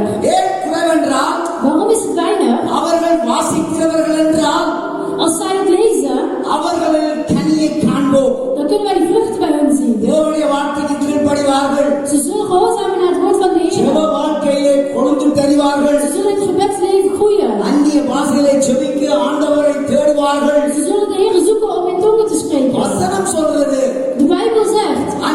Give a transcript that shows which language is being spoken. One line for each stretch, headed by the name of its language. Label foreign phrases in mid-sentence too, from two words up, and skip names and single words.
Tamil: ஏன் குறைவென்றால்
Dutch: Waarom is het weinig?
Tamil: அவர்கள் வாசிக்கிறவர்கள் என்றால்
Dutch: Als zij het lezen,
Tamil: அவர்களில் கனியை காண்போம்.
Dutch: dan kunnen wij die vruchten bij hen zien.
Tamil: தேவனுடைய வார்த்தைக்கு கீழ்ப்படிவார்கள்.
Dutch: Ze zullen gehoorzamen naar het woord van de
Tamil: ஜெப
Dutch: Heer.
Tamil: வாழ்க்கையிலே கொழுந்து தெரிவார்கள்.
Dutch: Ze zullen in het gebedsleven groeien.
Tamil: அந்நிய பாஷைகளை ஜெபிக்க ஆண்டவரை தேடுவார்கள்.
Dutch: Ze zullen de Heer zoeken om in tongen te spreken.
Tamil: வசனம் சொல்றது
Dutch: De Bijbel zegt,